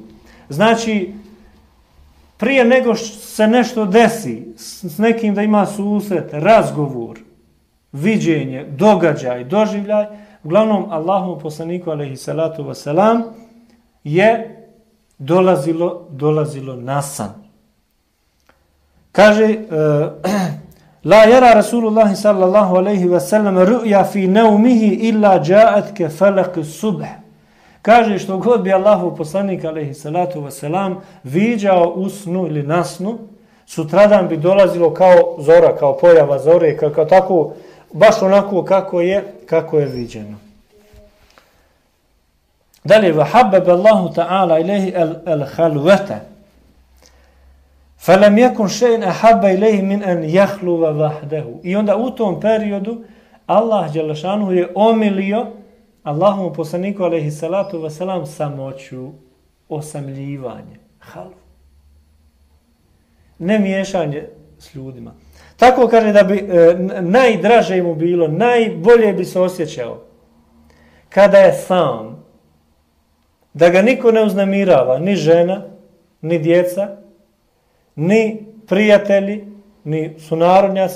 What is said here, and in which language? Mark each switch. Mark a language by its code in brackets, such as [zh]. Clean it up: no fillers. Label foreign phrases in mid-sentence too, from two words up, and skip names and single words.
[bs] Znači, prije nego se nešto desi, s nekim da ima susret, razgovor, viđenje, događaj, doživljaj, uglavnom Allahovom poslaniku [ar] عليه الصلاة والسلام [bs] je dolazilo na san. [ar] Kaže لا يرى رسول الله صلى الله عليه وسلم رؤيا في نومه إلا جاءت كفلق الصبح. [bs] Kaže što god bi Allahov poslanik [ar] عليه الصلاة والسلام [bs] viđao u snu ili na snu, sutradan bi dolazilo kao zora, kao pojava zore, kao tako, baš onako kako je viđeno. Dalje, [ar] وَحَبَّبَ اللَّهُ تَعَالَ إِلَيْهِ الْخَلْوَةَ فَلَمْ يَكُنْ شَيْءٍ أَحَبَّ إِلَيْهِ مِنْ أَنْ يَخْلُوَ وَحْدَهُ. [bs] I onda u tom periodu Allah dželešanu je omilio Allahovom poslaniku [ar] عليه الصلاة والسلام [bs] samoću, osamljivanje, halu. Ne miješanje s ljudima. Tako kaže da bi najdraže mu bilo, najbolje bi se osjećao kada je sam, da ga niko ne uznemirava, ni žena, ni djeca, ni prijatelji, ni sunarodnjaci.